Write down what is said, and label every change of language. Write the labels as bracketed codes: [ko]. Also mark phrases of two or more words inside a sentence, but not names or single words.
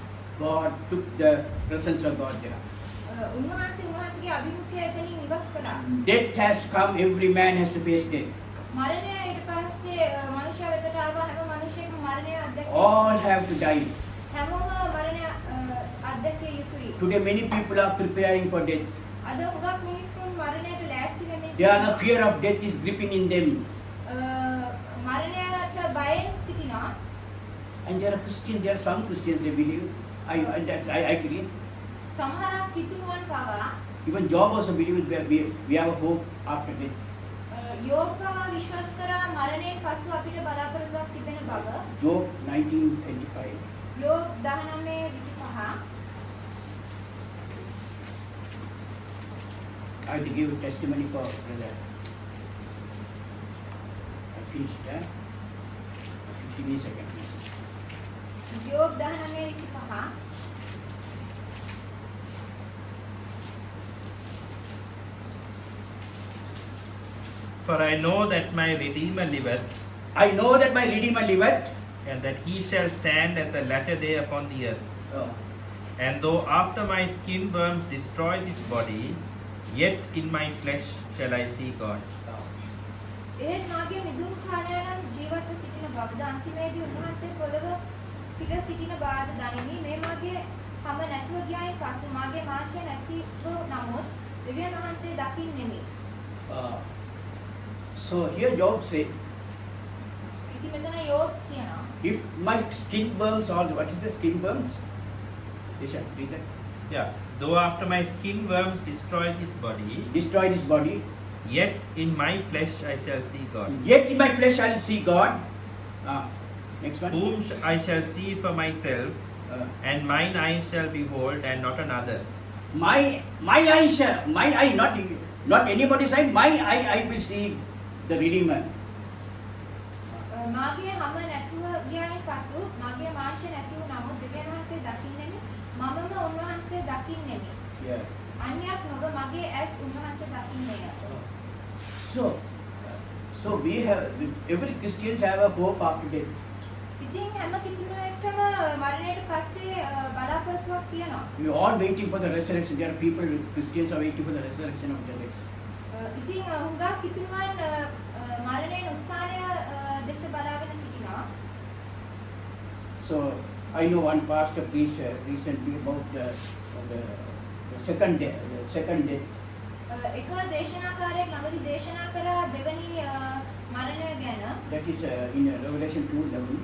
[en] God took the presence of God there. [si] උන්වහන්සේගේ අභිමුඛය එතනින් ඉවත් කළා. [en] Death has come. Every man has to face death. [si] මරණය ඊට පස්සේ මනුෂ්‍ය වෙතට ආවා. හැම මිනිසෙක්ම මරණය අත්දැකීම. [en] All have to die. [si] හැමෝම මරණය අත්දැකිය යුතුයි. [en] Today, many people are preparing for death. [si] අද හුඟක් මිනිස්සුන් මරණයට ලෑස්ති වෙමින් [en] They are the fear of death is gripping in them. [si] මරණය [en] And there are Christians, there are some Christians they believe. I agree. [si] සමහරක් කිතුණුවන් පවා [en] Even Job also believed we have a hope after death. [si] යෝබ් පවා විශ්වාස කරා මරණයෙන් පසු අපිට බලාපොරොත්තුවක් තිබෙන බව. [en] Job 19:25. [si] යෝබ් 19:25. [en] I have to give a testimony for brother. I finished that. 15 seconds. [si] යෝබ් 19:25. [en] For I know that my Redeemer liveth, I know that my Redeemer liveth. and that he shall stand at the latter day upon the earth. Oh. And though after my skin worms destroy this body, yet in my flesh shall I see God. [si] එහෙත් මාගේ මිදුම් කාර්යයන් ජීවත්ව සිටින බවද අන්තිමේදී උන්වහන්සේ පොළව පිට සිටින බවද දනිමි. මේ මාගේ හැම නැතුව ගියායින් පසු මාගේ මාංශය නැතිව නමුත් දෙවියන් වහන්සේ දකින්නෙමි. [en] So here Job said, [si] ඉතින් මෙතන යෝබ් කියනවා [en] if my skin burns all, what is the skin burns? Disha, read that. Yeah. Though after my skin worms destroy this body, Destroy this body, yet in my flesh I shall see God. yet in my flesh I will see God. Next one. Whom I shall see for myself, Uh, and mine eyes shall behold, and not another. my eye, not anybody's eye. My eye, I will see the Redeemer. [si] මාගේ හැම නැතුව ගියායින් පසු මාගේ මාංශය නැතිව නමුත් දෙවියන් වහන්සේ දකින්නෙමි. මමම උන්වහන්සේ දකින්නෙමි. [en] Yeah. [si] අන්‍යයක් නොව මගේ ඇස් උන්වහන්සේ දකින්නේය. [en] So we have, every Christians have a hope after death. [si] ඉතින් හැම කිතුණුවෙක්ටම මරණයට පස්සේ බලාපොරොත්තුවක් තියෙනවා. [en] We are all waiting for the resurrection. There are people, Christians are waiting for the resurrection of the dead. [si] ඉතින් හුඟක් කිතුණුවන් මරණයෙන් උත්ථානය දෙස බලාගෙන සිටිනවා. [en] So I know one pastor preached recently about the second death. [si] එක දේශනාකාරයෙක් ළඟදී දේශනා කරා දෙවනි මරණය ගැන. [en] That is in Revelation 2:11.